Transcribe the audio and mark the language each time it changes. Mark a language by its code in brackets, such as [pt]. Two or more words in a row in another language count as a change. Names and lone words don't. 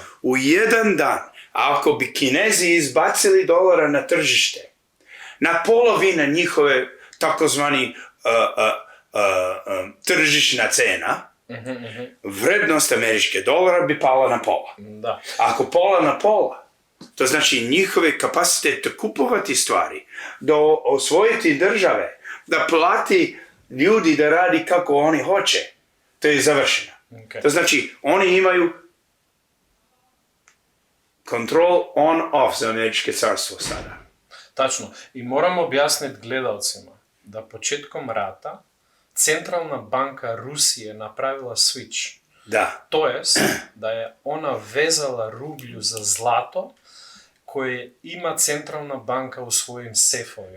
[sr] U jedan dan, ako bi Kinezi izbacili dolara na tržište, na polovina njihove takozvani tržišna cena, vrednost američke dolara bi pala na pola. Da. Ako pola na pola, to znači njihove kapacitete kupovati stvari, da osvojiti države, da plati ljudi da radi kako oni hoće, to je završeno. Okay. To znači oni imaju [en] control on-off [sr] za američke carstvo sada. Tačno. I moramo objasniti gledalcima da početkom rata Centralna banka Rusije napravila switch. Da. To jest da je ona vezala rublju za zlato koje ima Centralna banka u svojim sefovima.